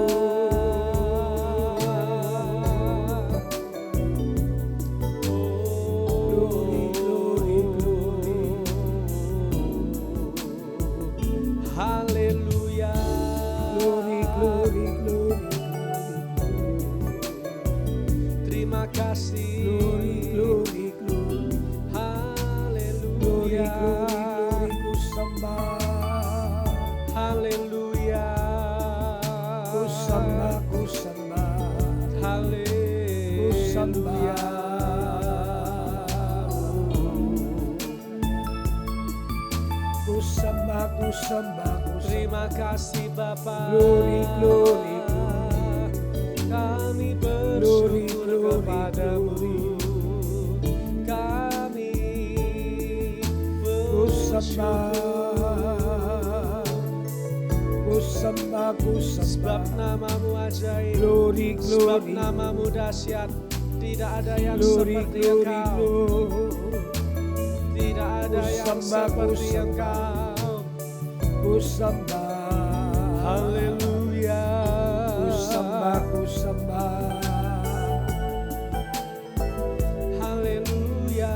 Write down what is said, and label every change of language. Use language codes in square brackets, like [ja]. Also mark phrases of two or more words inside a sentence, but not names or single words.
[id] Haleluya. [en] Glory, glory, glory, glory. [id] Terima kasih. [en] Glory, glory, glory. Haleluya. Glory, glory, glory. [id] Ku sembah. Haleluya. Ku sembah, ku sembah. Haleluya. Ku sembah. Ku sembah, ku sembah. Terima kasih Bapa. [en] Glory, glory, glory. [id] Kami bersyukur kepada-Mu. Kami bersyukur. Ku sembah, ku sembah. Sebab nama-Mu ajaib. [en] Glory, glory. [id] Sebab nama-Mu dahsyat. Tidak ada yang seperti Engkau. Tidak ada yang seperti Engkau. Ku sembah. Haleluya. Ku sembah, ku sembah. Haleluya.